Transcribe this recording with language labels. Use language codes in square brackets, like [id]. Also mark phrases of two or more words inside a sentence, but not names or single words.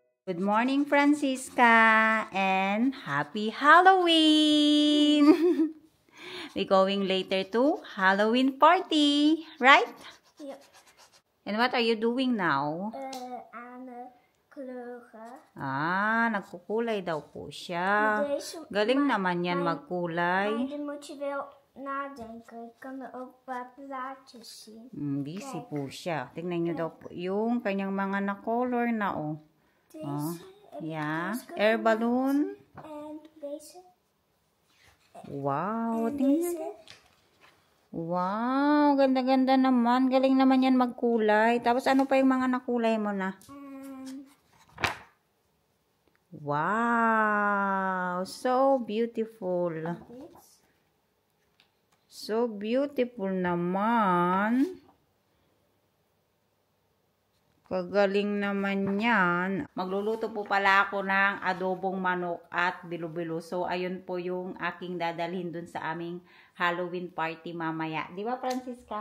[en] Good morning, Francisca, and happy Halloween! We're going later to Halloween party, right? Yep. And what are you doing now? [nl] Aan kleuren. [tl] Nagkukulay daw po siya. Galing naman yan magkulay. [nl] Maar dan moet je wel nadenken. Ik kan er ook wat plaatjes zien. [tl] Busy po siya. Tingnan nyo daw po yung kanyang mga na-color na [nl] Deze. [en] Yeah. Air balloon. [nl] En deze. [en] Wow. [nl] En [tl] Tingnan. [nl] deze. [tl] Wow. Ganda-ganda naman. Galing naman yan magkulay. Tapos ano pa yung mga nakulay mo na? Wow. [en] So beautiful. So beautiful naman. [tl] Kagaling naman yan. Magluluto po pala ako ng adobong manok at bilo-bilo. So, ayun po yung aking dadalhin dun sa aming Halloween party mamaya. Di ba, Francisca?